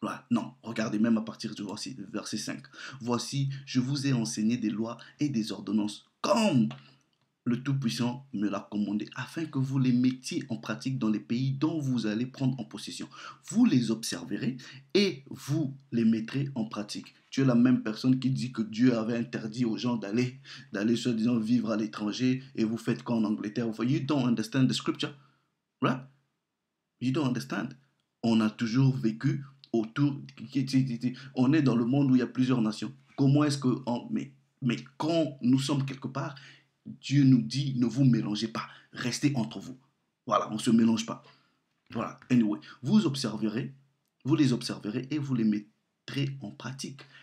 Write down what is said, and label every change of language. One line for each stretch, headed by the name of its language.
French: Non, regardez même à partir du verset 5. Voici, je vous ai enseigné des lois et des ordonnances comme le Tout-Puissant me l'a commandé, afin que vous les mettiez en pratique dans les pays dont vous allez prendre en possession. Vous les observerez et vous les mettrez en pratique. Tu es la même personne qui dit que Dieu avait interdit aux gens d'aller soi-disant vivre à l'étranger, et vous faites quoi en Angleterre?
English: You don't understand the scripture, right? You don't understand.
French: On a toujours vécu autour, on est dans le monde où il y a plusieurs nations. Comment est-ce que, mais quand nous sommes quelque part, Dieu nous dit, ne vous mélangez pas, restez entre vous. Voilà, on ne se mélange pas. Voilà, anyway, vous les observerez et vous les mettrez en pratique.